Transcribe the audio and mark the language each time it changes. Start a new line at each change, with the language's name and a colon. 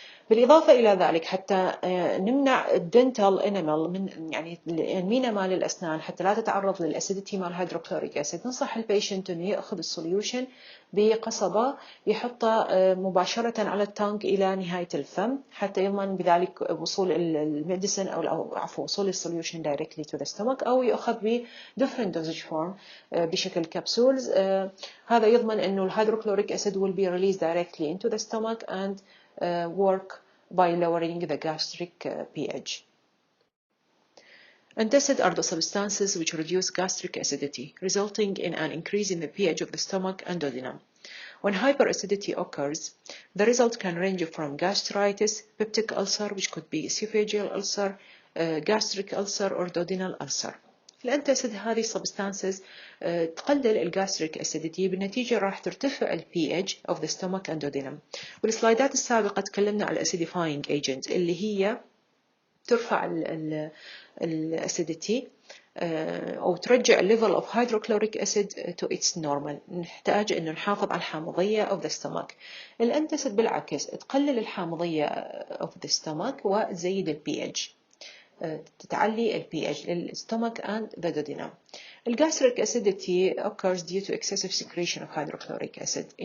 Arabic: بالإضافة إلى ذلك حتى نمنع الدنتال انامل من المينا مال الأسنان حتى لا تتعرض للأسيديتي مال الهيدروكلوريك أسيد، ننصح البيشنت إنه يأخذ السوليوشن بقصبة يحطه مباشرة على التانك إلى نهاية الفم حتى يضمن بذلك وصول الميديسن أو عفوا وصول السوليوشن
English: directly to the stomach،
Arabic: أو يأخذ ب
English: different dosage form
Arabic: بشكل كبسولز. هذا يضمن إنه الهيدروكلوريك أسيد
English: will be released directly into the stomach and work by lowering the gastric pH. Antacids are the substances which reduce gastric acidity, resulting in an increase in the pH of the stomach and duodenum. When hyperacidity occurs, the result can range from gastritis, peptic ulcer, which could be esophageal ulcer, gastric ulcer, or duodenal ulcer.
Arabic: الانتاسيد هذه substances تقلل الجاستريك acidity، بالنتيجة راح ترتفع ال
English: pH of the stomach and duodenum.
Arabic: والسلايدات السابقة تكلمنا على
English: acidifying agents
Arabic: اللي هي ترفع ال acidity أو ترجع
English: level of hydrochloric acid to its normal.
Arabic: نحتاج إنه نحافظ على الحامضية
English: of the stomach.
Arabic: الانتاسيد بالعكس تقلل الحامضية
English: of the stomach
Arabic: وتزيد ال pH، تتعلي ال pH لل
English: stomach and the duodenum. الgastric acidity occurs due to excessive secretion of hydrochloric acid.